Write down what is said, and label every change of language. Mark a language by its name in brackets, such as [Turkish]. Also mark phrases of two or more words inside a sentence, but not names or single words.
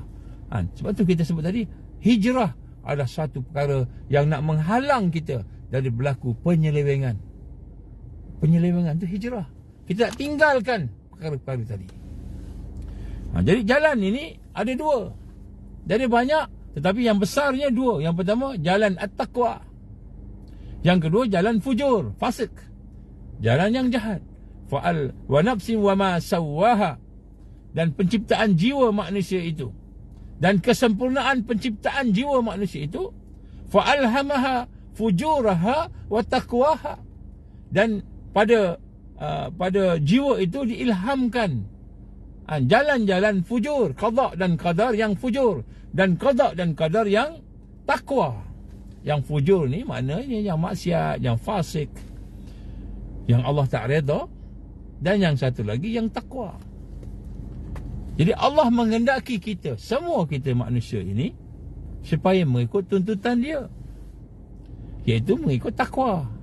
[Malay] Sebab tu kita sebut tadi, hijrah adalah satu perkara yang nak menghalang kita dari berlaku penyelewengan. Penyelewengan tu hijrah. Kita nak tinggalkan perkara-perkara tadi. Jadi jalan ini ada dua. Jadi banyak, tetapi yang besarnya dua. Yang pertama, jalan at-taqwa. Yang kedua, jalan fujur, fasik. Jalan yang jahat. [Arabic] فعل ونفس وما سواها. [Malay] Dan penciptaan jiwa manusia itu, dan kesempurnaan penciptaan jiwa manusia itu, [Arabic] فألهمها فجورها وتقواها. [Malay] Dan pada jiwa itu diilhamkan jalan-jalan fujur, qada dan qadar yang fujur, dan qada dan qadar yang takwa. Yang fujur ni maknanya yang maksiat, yang fasik, yang Allah tak redha, dan yang satu lagi yang takwa. Jadi Allah menghendaki kita, semua kita manusia ini, supaya mengikut tuntutan dia, iaitu mengikut takwa.